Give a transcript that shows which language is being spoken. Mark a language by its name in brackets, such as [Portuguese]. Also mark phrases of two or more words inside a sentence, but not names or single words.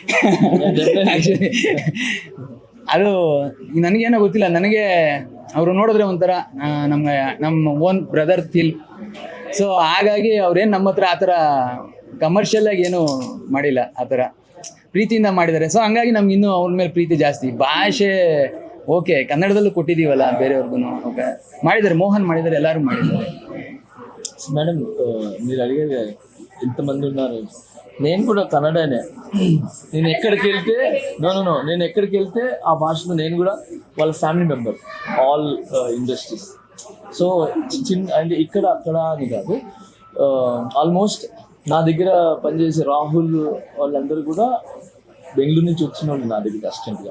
[Kannada] ಅದು ನನಗೇನೋ ಗೊತ್ತಿಲ್ಲ, ನನಗೆ ಅವರು ನೋಡಿದ್ರೆ ಒಂಥರ ನಮ್ಮ [English] own brother feel. [Kannada] ಸೊ ಹಾಗಾಗಿ ಅವ್ರೇನು ನಮ್ಮ ಹತ್ರ ಆ ಥರ ಕಮರ್ಷಿಯಲಾಗಿ ಏನೂ ಮಾಡಿಲ್ಲ, ಆ ಥರ ಪ್ರೀತಿಯಿಂದ ಮಾಡಿದ್ದಾರೆ. ಸೊ ಹಂಗಾಗಿ ನಮ್ಗೆ ಇನ್ನೂ ಅವ್ರ ಮೇಲೆ ಪ್ರೀತಿ ಜಾಸ್ತಿ. ಭಾಷೆ ಓಕೆ, ಕನ್ನಡದಲ್ಲೂ ಕೊಟ್ಟಿದ್ದೀವಲ್ಲ ಬೇರೆಯವ್ರಿಗೂ, ಓಕೆ ಮಾಡಿದ್ದಾರೆ, మోహన్ ಮಾಡಿದ್ದಾರೆ, ಎಲ್ಲರೂ ಮಾಡಿದ್ದಾರೆ. [Telugu] మేడం మీరు అడిగేది ఎంతమంది ఉన్నారు, నేను కూడా కన్నడనే. నేను ఎక్కడికి వెళ్తే నేను ఎక్కడికి వెళ్తే ఆ భాషలో నేను కూడా వాళ్ళ [English] family member, all industries. [Telugu] సో చిన్న అంటే ఇక్కడ అక్కడ అని కాదు, ఆల్మోస్ట్ నా దగ్గర పనిచేసే రాహుల్ వాళ్ళందరూ కూడా బెంగళూరు నుంచి వచ్చిన వాళ్ళు నా దగ్గర అసిస్టెంట్గా.